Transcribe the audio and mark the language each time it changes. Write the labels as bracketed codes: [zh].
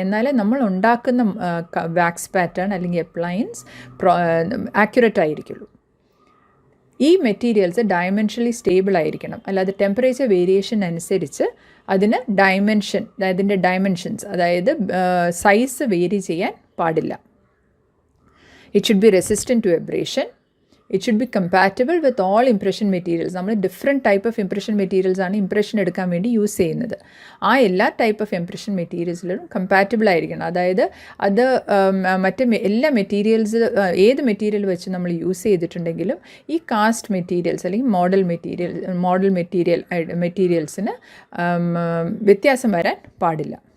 [ml] എന്നാലേ നമ്മൾ ഉണ്ടാക്കുന്ന വാക്സ് പാറ്റേൺ അല്ലെങ്കിൽ അപ്ലയൻസ് ആക്യുറേറ്റ് ആയിരിക്കുള്ളൂ. ഈ മെറ്റീരിയൽസ് ഡയമെൻഷനലി സ്റ്റേബിൾ ആയിരിക്കണം. അല്ലാതെ ടെമ്പറേച്ചർ വേരിയേഷൻ അനുസരിച്ച് അതിൻ്റെ ഡയമെൻഷൻസ് അതായത് സൈസ് വേരി ചെയ്യാൻ പാടില്ല. [en] It should be resistant to abrasion. It should be compatible with all impression materials. [ml] നമ്മൾ [en] different type of impression materials [ml] ആണ് ഇംപ്രഷൻ എടുക്കാൻ വേണ്ടി യൂസ് ചെയ്യുന്നത്. ആ എല്ലാ ടൈപ്പ് ഓഫ് ഇംപ്രഷൻ മെറ്റീരിയൽസിലും കമ്പാറ്റബിൾ ആയിരിക്കണം. അതായത് അത് എല്ലാ ഏത് മെറ്റീരിയൽ വെച്ച് നമ്മൾ യൂസ് ചെയ്തിട്ടുണ്ടെങ്കിലും ഈ കാസ്റ്റ് മെറ്റീരിയൽസ് അല്ലെങ്കിൽ മോഡൽ മെറ്റീരിയൽസിന് വ്യത്യാസം വരാൻ പാടില്ല.